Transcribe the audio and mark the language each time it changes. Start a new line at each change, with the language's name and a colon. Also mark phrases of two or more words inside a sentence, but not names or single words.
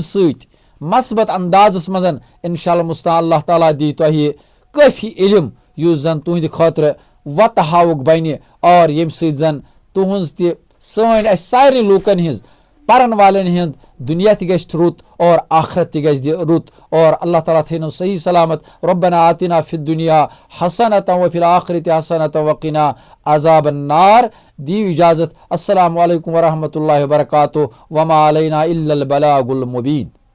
Kashmiri: सत मस्बत अंदाजस मज इंशाअल्लाह मुस्तान अल्लाह ताला दी तुह काफी इल्म युस जन तुहद खतर वत हावुक बन और यम सन तुहज सन सारे लूकन हिज परन वालन हिंद दुनिया ति गछ रुत और आखरत ति गछ रुत और अल्लाह ताला थेनो सही सलामत
Arabic: رَبَّنَا آتِنَا فِي الدُّنْيَا حَسَنَةً وَفِي الْآخِرَةِ حَسَنَةً وَقِنَا عَذَابَ النَّارِ.
Kashmiri: दी इजाजत।
Arabic: السلام عليكم ورحمة الله وبركاته وما علينا إلا البلاغ المبين.